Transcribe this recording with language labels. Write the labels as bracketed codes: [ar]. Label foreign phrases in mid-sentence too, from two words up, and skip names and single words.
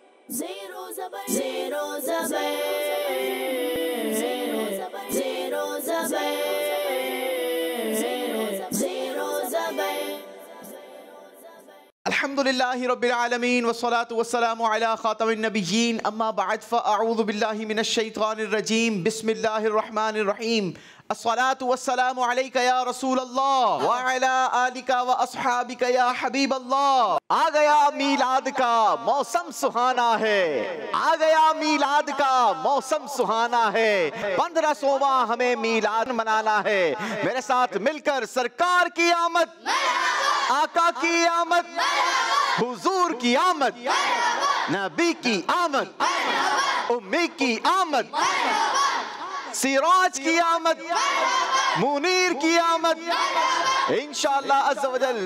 [ar] Zero zabar, zero zabar, zero zabar, zero zabar, zero zabar. الحمد لله رب العالمين والصلاة والسلام على خاتم النبيين أما بعد فأعوذ بالله من الشيطان الرجيم بسم الله الرحمن الرحيم الصلاة والسلام عليك يا رسول الله وعلى آلك وأصحابك يا حبيب الله. [hi] आ गया मीलाद का मौसम सुहाना है, आ गया मीलाद का मौसम सुहाना है। 1500वां हमें मीलाद मनाना है। मेरे साथ मिलकर सरकार की आमद, आका की आमद, हुजूर की आमद, नबी की आमद, उम्मी की आमद, सिराज की आमद, मुनीर की आमद [ar] إن شاء الله عز وجل.